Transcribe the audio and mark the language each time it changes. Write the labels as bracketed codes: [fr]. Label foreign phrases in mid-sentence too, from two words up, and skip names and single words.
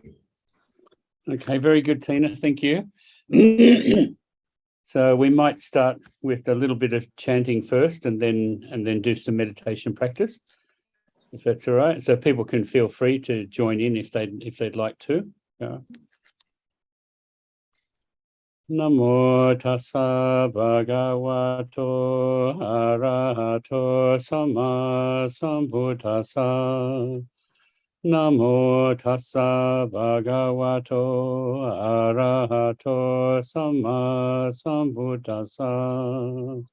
[en] Okay, very good, Tina, thank you. So we might start with a little bit of chanting first and then do some meditation practice, if that's all right. So people can feel free to join in if they'd like to. [pi] Namo tassa bhagavato arahato sama sambuddhassa. Namo tassa bhagavato arahato sama sambuddhassa.